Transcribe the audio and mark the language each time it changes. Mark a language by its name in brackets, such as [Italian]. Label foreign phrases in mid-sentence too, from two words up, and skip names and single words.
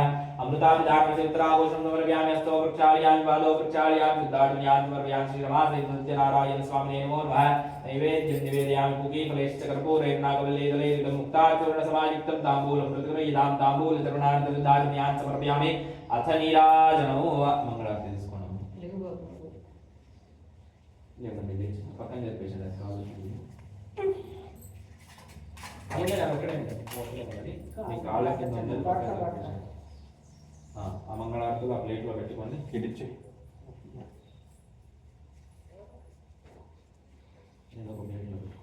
[Sanskrit] अमृताभिधानचित्राभूषणं समर्पयामि। हस्तो प्रक्षालयामि, पादौ प्रक्षालयामि, सिद्धार्थ्यामि समर्पयामि। श्रीरमासे सत्यनारायण स्वामिने नमो नमः। नैवेद्यं निवेदयामि। पूगीफलैश्च कर्पूरेणाकवल्लीदलैर्युतं मुक्ताचूर्णसमायुक्तं ताम्बूलं प्रतिगृह्यतां। ताम्बूलचूर्णान्तर्धारण्यान् समर्पयामि। अथ नीराजनो मंगलारती తీసుకోండి. [Telugu] లేదండి లేచి పక్కన చెప్పేసాడు మీ కాళ్ళ కింద ఆ మంగళారతులు ఆ ప్లేట్లో పెట్టుకొని కిడిచి నేను ఒక ప్లేట్లో